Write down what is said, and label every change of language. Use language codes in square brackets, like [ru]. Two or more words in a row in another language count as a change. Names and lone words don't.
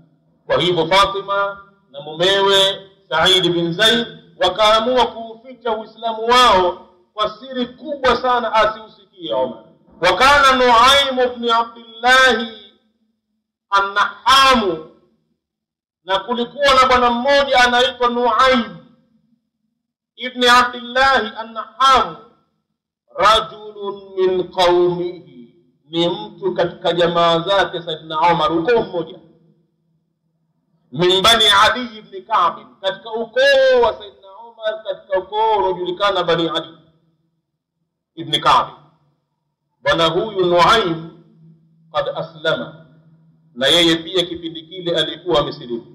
[sw] Kwa hivyo Fatima na mumewe Sa'id bin Zaid wakaamua kuuficha Uislamu wao kwa siri kubwa sana asiusikie Umar. Wakana Nuaim ibn Abdullah an-Naham, na kulikuwa na bwana mmoja anaitwa Nuaim ibn Abdullah an-Naham, [ar] رجل من قومه, [sw] ni mtu katika jamaa zake Sayyidina Umar, ukoo mmoja, min bani Adi ibn Ka'b, katika ukoo wa Sayyidina Umar, katika ukoo unaojulikana bani Adi ibn Ka'b. Bwana huyu Nuaim [ar] قد أسلم, [sw] na yeye pia kipindi kile alikuwa amesilimu.